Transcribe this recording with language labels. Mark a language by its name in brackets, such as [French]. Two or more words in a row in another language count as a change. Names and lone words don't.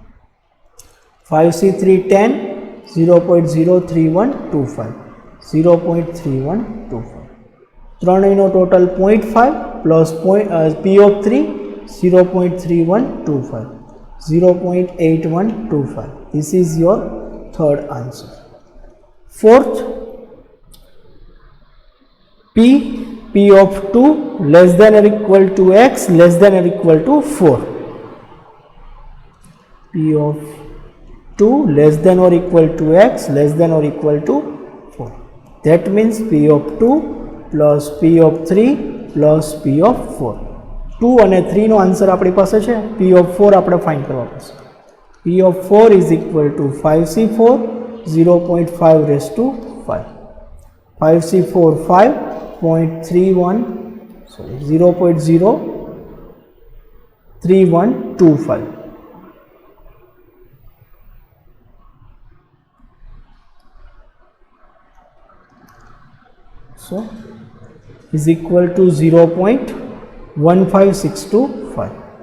[English] 5c3 10, 0.03125. 0.3125. ત્રણેયનો ટોટલ 0.5 પ્લસ p of 3 0.3125. 0.8125. This is your third answer. Fourth, p of 2 less than or equal to x less than or equal to 4. p of 2 less than or equal to x less than or equal to 4. That means p of 2 plus p of 3 plus p of 4. [Gujarati] 2 અને 3 નો આન્સર આપણી પાસે છે. [English] p of 4 [Gujarati] આપણે ફાઇન્ડ કરવા પડશે. [English] p of 4 is equal to 5c4 0.5 raised to 5. 5c4 5.31, sorry, 0.03125. So is equal to 0.15625.